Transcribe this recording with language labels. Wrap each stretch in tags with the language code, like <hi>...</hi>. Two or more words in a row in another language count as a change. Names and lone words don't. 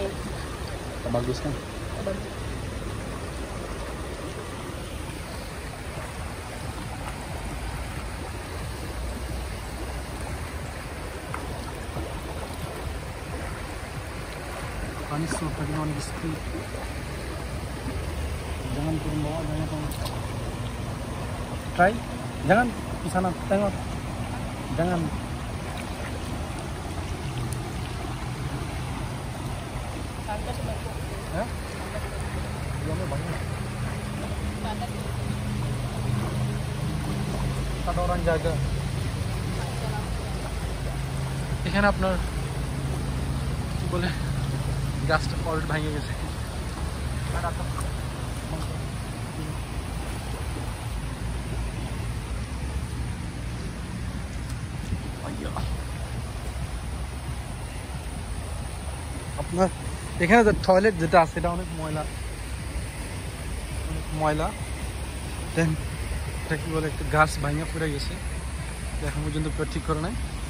<ms>Tak bagus kan? Tak bagus. Panis so tadi</ms> <en>on the street.</en> <ms>Jangan turun bawah, try, jangan di sana tengok, jangan. Ya? Dia banyak. Ada orang jaga.</ms> <bn>এখানে আপনার কি বলে গাছটা অলরেডি ভেঙে গেছে। আপনার এখানে যে টয়লেট যেটা আছে এটা অনেক ময়লা, দেন এটা কি বলে একটা গাছ ভাঙা পড়ে গেছে, এখন পর্যন্ত ঠিক করে নাই।</bn>